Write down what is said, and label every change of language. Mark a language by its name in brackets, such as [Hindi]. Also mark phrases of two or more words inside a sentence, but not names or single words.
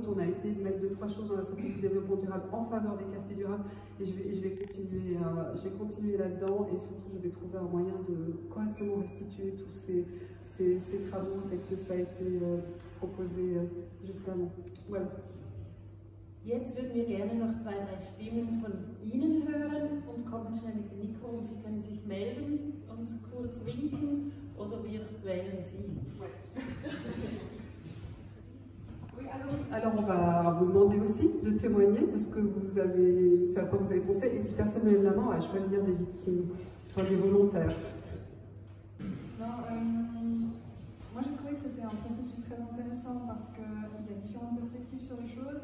[French] On a essayé de mettre 2-3 choses dans la stratégie du développement durable en faveur des quartiers durables, et je vais continuer là-dedans, et surtout je vais trouver un moyen de correctement restituer tous ces travaux tels que ça a été proposé juste avant. Voilà. [German] Jetzt würden wir gerne noch 2-3 Stimmen von Ihnen hören und kommen schnell mit dem Mikro und Sie können sich melden, uns kurz winken oder wir wählen Sie. [French] Oui, alors on va vous demander aussi de témoigner de ce à quoi vous avez pensé, et si personne ne lève la main, à choisir des victimes, enfin des volontaires. Moi j'ai trouvé que c'était un processus très intéressant parce qu'il y a différentes perspectives sur les choses.